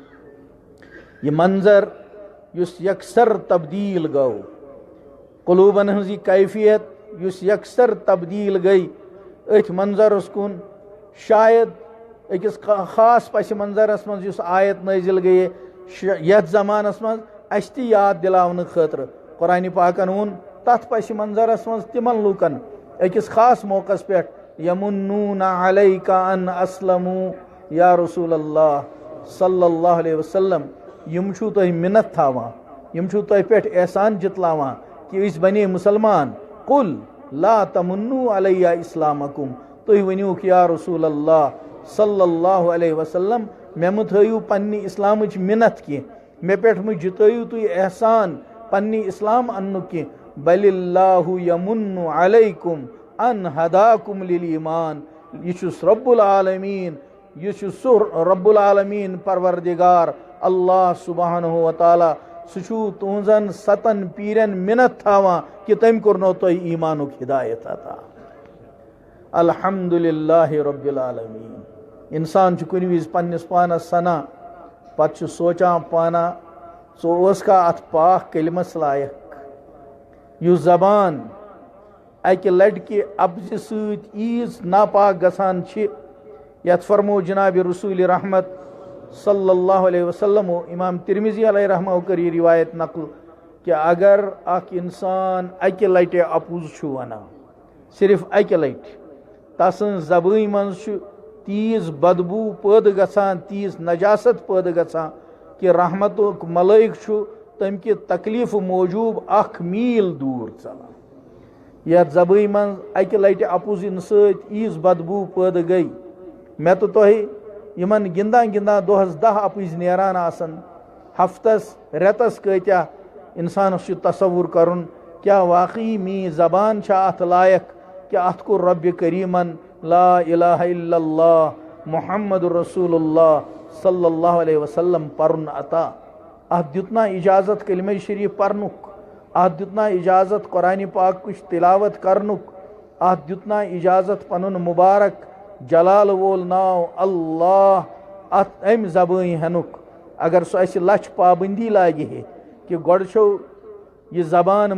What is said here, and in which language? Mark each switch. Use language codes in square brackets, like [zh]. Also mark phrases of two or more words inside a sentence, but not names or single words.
[ks] यह मंजर युस यकसर तब्दील गो कुलूबन हज कैफियत युस यकसर तब्दील गई अथ मंजरस कुन शायद अकिस खास पस मंजरस मज युस आयत नाजिल गई यथ जमानस मज अस याद दिलावन खतर कुरान पाकन वोन तथ पस मंजरस मज तिमन लूकन अकिस खास मौकस पे [ar] يمنون عليك أن أسلموا يا رسول الله صلى الله عليه وسلم [ks] यम छु तुह मिन्नत थावा यम छु तुह पे एहसान जितलावा कि इस बने मुसलमान [ar] قل لا تمنوا علي إسلامكم [ks] तुह वनियो कि [ar] يا رسول الله صلى الله عليه وسلم [ks] मे मु थयु पन्नी इस्लामच मिन्नत की मे पे मु जितयु तुह एहसान पन्नी इस्लाम अन्नु की [ar] بل الله يمن عليكم أن هداكم للإيمان [ks] यह [ar] رب العالمين [ks] यह [ar] رب العالمين [ks] परवरदिगार [ar] الله سبحانه وتعالى [ks] सह तुहन 7 पीरन मिन्नत थावा कि तम कर्नो तुह ईमानुक हिदायत अता [ar] الحمد لله رب العالمين [ks] इंसान कुन विज पन्निस पानस सना पत सोचा पाना का अत पाक कलिमस लायक यु जबान अक लड़कि अब्ज सीज नापाक गसान यथ फरमो जनाब रसूल रहमत [ar] صلى الله عليه وسلم [ks] इमाम तिरमिजी [ar] عليه رحمه [ks] कर रिवायत नकल कि अगर अख इंसान अक लट अपुज वन सिर्फ अक लट तसन जबान मज तीज बदबू पैद गसान तीज नजासत पैद गसान कि रहमतुक मलाइक तम कि तकलीफ मौजूब 1 मील दूर चलान यथ जबान मज अक लट अपुजन सज बदबू पैद गई मे तो तुह यमन गिंदा गिंदा दोहस 10 अपुज नेरान आसन हफ्तस रेतस कत्या इंसान तसवुर करन क्या वाकई मी जबान अत लायक कि अत को रब करीमन [ar] لا إله إلا الله محمد رسول الله صلى الله عليه وسلم [ks] पर्न अता अत दितना इजाज़त कलिमा शरीफ पर्नुक अत दितना इजाज़त कुरान पाक कुछ तिलावत करनुक अत दितना इजाज़त पनुन मुबारक जलाल वोल नाव अल्लाह अत अम ज़बान हेनुक अगर सो अस लछ पाबंदी लागे है कि गोड़ छो यह ज़बान